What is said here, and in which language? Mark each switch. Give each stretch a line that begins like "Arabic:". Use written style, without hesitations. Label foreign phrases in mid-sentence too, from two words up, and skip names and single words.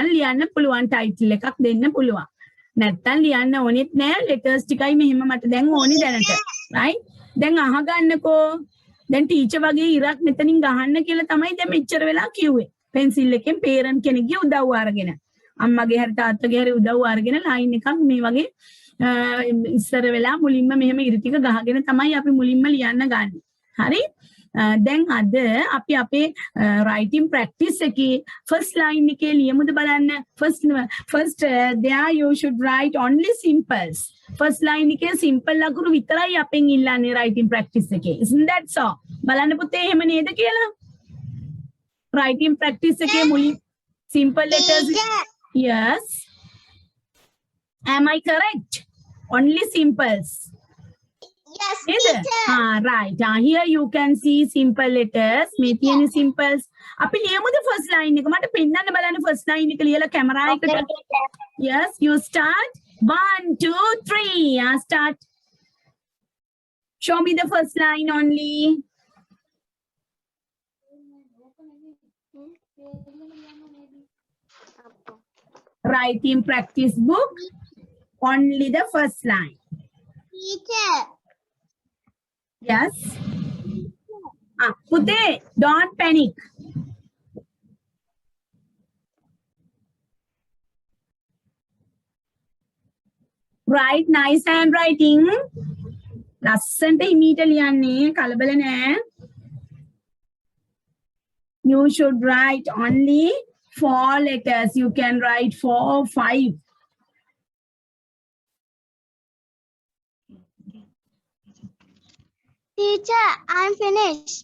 Sinhala: ලියන්න පුළුවන් ටයිටල් එකක් දෙන්න පුළුවන් නැත්තම් ලියන්න ඕනෙත් නෑ ලෙටර්ස් ටිකයි මෙහෙම මට දැන් ඕනේ දැනට right දැන් අහගන්නකෝ දැන් ටීචර් වගේ ඉරක් මෙතනින් ගහන්න කියලා තමයි දැන් මෙච්චර වෙලා කිව්වේ pencil එකෙන් parent කෙනෙක්ගේ උදව්ව අරගෙන අම්මගේ හරි තාත්තගේ හරි උදව්ව අරගෙන line එකක් මේ වගේ ඉස්සර වෙලා මුලින්ම මෙහෙම ඉරි ටික ගහගෙන තමයි අපි මුලින්ම ලියන්න ගන්න. හරි? දැන් අද අපි අපේ
English: writing practice
Sinhala: එකේ
English: first line
Sinhala: එකේ ලියමුද බලන්න.
English: First there you should write only simples. First line
Sinhala: එකේ simple ලකුණු විතරයි අපෙන් ඉල්ලන්නේ
English: writing practice
Sinhala: එකේ.
English: Isn't that so?
Sinhala: බලන්න පුතේ එහෙම නේද කියලා?
English: Writing practice
Sinhala: එකේ මුලින්
English: simple letters. Yes. Am I correct? Only simples. Yes, Either. teacher. Right. Here you can see simple letters.
Sinhala: මේ තියෙන simples. අපි ලියමුද
English: first line
Sinhala: එක? මට පෙන්නන්න බලන්න
English: first line
Sinhala: එක ලියලා කැමරා එකට.
English: Yes, you start. 1, 2, 3. Start. Show me the first line only. Writing practice book. Only the first line. Teacher. Yes. Pute, don't panic. Write nice handwriting.
Sinhala: ලස්සන්ට හිමීට ලියන්නේ කලබල නෑ.
English: You should write only 4 letters. You can write 4 or 5. Teacher, I'm finished.